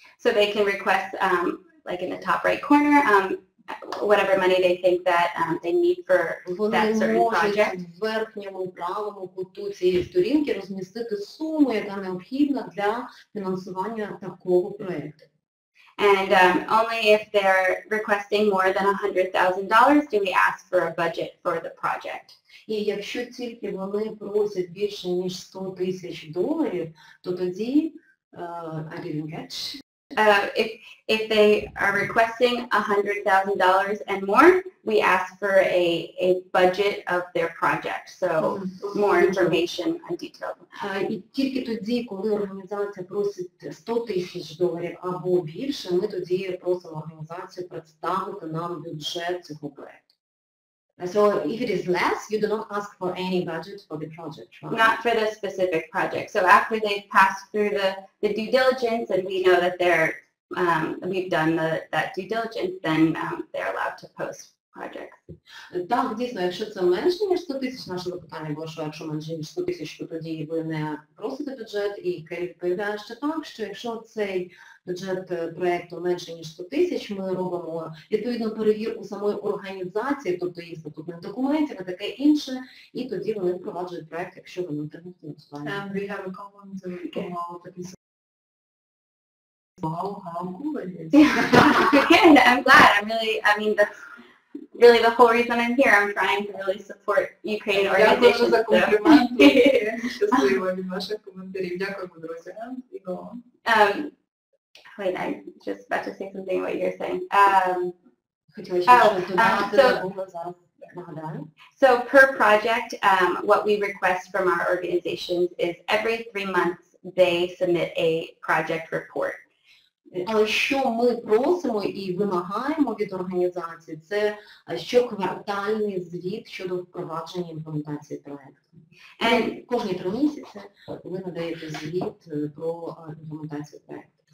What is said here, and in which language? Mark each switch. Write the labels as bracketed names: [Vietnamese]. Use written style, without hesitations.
[English] so they can request, like in the top right corner, whatever money they think that they need for that certain project. [Ukrainian] Вони можуть в верхньому правому куту цієї сторінки розмістити суму, яка необхідна для фінансування такого проєкту. [English] And only if they're requesting more than $100,000 do we ask for a budget for the project. [Ukrainian] І якщо тільки вони просять більше ніж $100,000, то тоді, [English] I didn't catch. If they are requesting $100,000 and more, we ask for a budget of their project, so more information and details. [Ukrainian] І тільки тоді, коли організація просить $100,000 або більше, ми тоді просимо організацію представити нам бюджет цього проєкту. [English] So if it is less, you do not ask for any budget for the project, right? Not for the specific project. So after they've passed through the due diligence and we know that we've done that due diligence, then they're allowed to post projects. [Ukrainian] Так, дійсно, якщо це менше, ніж 100,000, наше запитання було, що якщо менше, ніж 100,000, то тоді ви не просите бюджет, і Келі відповідає ще так, що якщо цей бюджет проєкту менше, ніж 100,000, ми робимо відповідну перевірку самої організації, тобто їх статутних документів і таке інше, і тоді вони впроваджують проєкт, якщо вони отримують фінансування. [English] And we have a comment from our participants. Wow, how cool it is. Good, I'm glad. That's really the whole reason I'm here. I'm trying to really support Ukrainian organizations. [Ukrainian] Дякую за компліменти. Щаслива від ваших коментарів. Дякуємо, друзі. [English] Wait, I'm just about to say something what you're saying. [Ukrainian] Хотіла ще щось додати, забула зараз, нагадаю. [English] So per project, what we request from our organizations is every 3 months they submit a project report. [Ukrainian] Але що ми просимо і вимагаємо від організації, це щоквартальний звіт щодо впровадження імплементації проєкту. Кожні 3 місяці ви надаєте звіт про імплементацію проєкту.